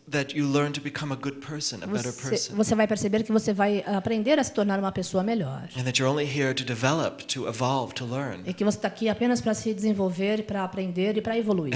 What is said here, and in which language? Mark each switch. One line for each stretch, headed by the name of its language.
English: that you learn to become a good person, a better person.
Portuguese: Você vai perceber que você vai aprender a se tornar uma pessoa melhor.
English: And that you're only here to develop, to evolve, to learn.
Portuguese: E que você está aqui apenas para se desenvolver, para aprender e para evoluir.